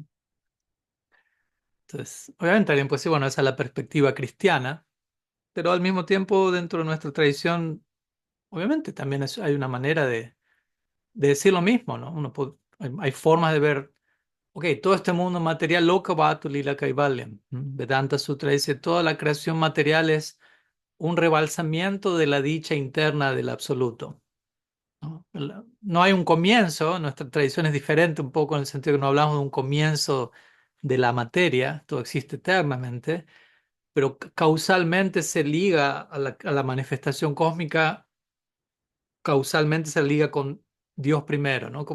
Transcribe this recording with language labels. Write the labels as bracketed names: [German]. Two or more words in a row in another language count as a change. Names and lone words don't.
[Spanish] Entonces, obviamente alguien puede decir, bueno, esa es la perspectiva cristiana, pero al mismo tiempo dentro de nuestra tradición, obviamente también hay una manera de decir lo mismo, ¿no? Hay formas de ver, ok, todo este mundo material, [Sanskrit] लोक वतु लीला कैवल्यम्. [Spanish] Vedanta Sutra dice, toda la creación material es un rebalsamiento de la dicha interna del absoluto. ¿No? No hay un comienzo, nuestra tradición es diferente un poco en el sentido que no hablamos de un comienzo de la materia, todo existe eternamente, pero causalmente se liga a la manifestación cósmica, causalmente se liga con Dios primero, ¿no?